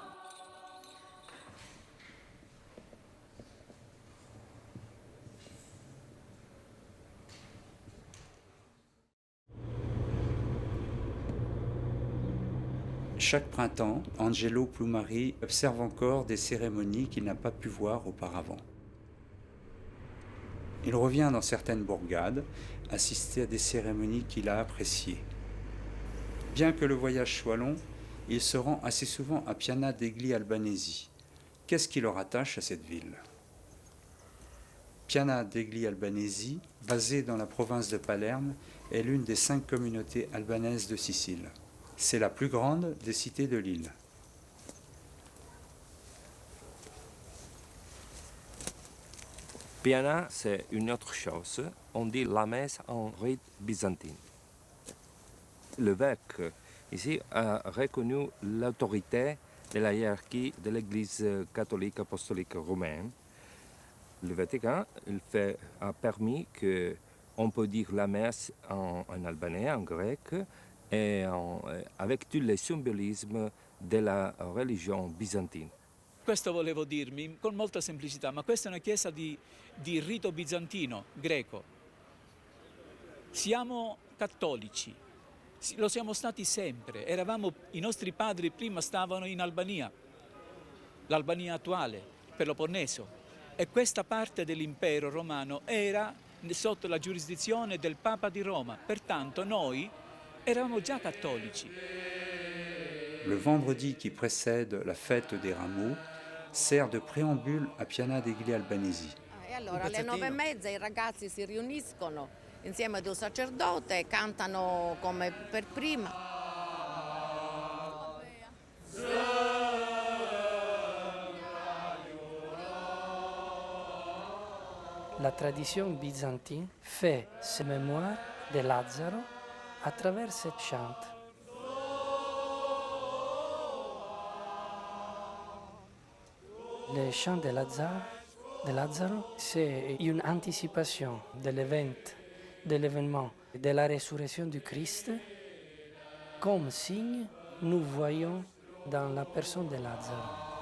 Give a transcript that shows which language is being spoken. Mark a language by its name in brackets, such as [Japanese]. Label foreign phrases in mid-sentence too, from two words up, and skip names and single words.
[French] Chaque printemps, Angelo Plumari observe encore des cérémonies qu'il n'a pas pu voir auparavant. Il revient dans certaines bourgades, assister à des cérémonies qu'il a appréciées. Bien que le voyage soit long, il se rend assez souvent à Piana degli Albanesi. Qu'est-ce qui le rattache à cette ville ? Piana degli Albanesi, basée dans la province de Palerme, est l'une des 5 communautés albanaises de Sicile. C'est la plus grande des cités de l'île. Piana, c'est une autre chose. On dit la messe en rite byzantin. L'évêque, ici, a reconnu l'autorité de la hiérarchie de l'Église catholique apostolique romaine. Le Vatican a permis qu'on peut dire la messe en albanais, en grec, e avec tout le symbolisme [Italian] della religione bizantina. Questo volevo dirmi con molta semplicità, ma questa è una chiesa di rito bizantino, greco. Siamo cattolici, lo siamo stati sempre, i nostri padri prima stavano in Albania, l'Albania attuale, Peloponneso, e questa parte dell'impero romano era sotto la giurisdizione del Papa di Roma, pertanto noi eravamo già cattolici. [French] Le vendredi qui précède la fête des rameaux sert de préambule à Piana degli Albanesi. [Italian] E allora alle 9:30 i ragazzi si riuniscono insieme ad un sacerdote e cantano come per prima. [French] La tradition byzantine fait ses mémoires de Lazzaro à travers cette chante. Le chant de Lazzaro, c'est une anticipation de l'événement de la résurrection du Christ. Comme signe, nous voyons dans la personne de Lazzaro.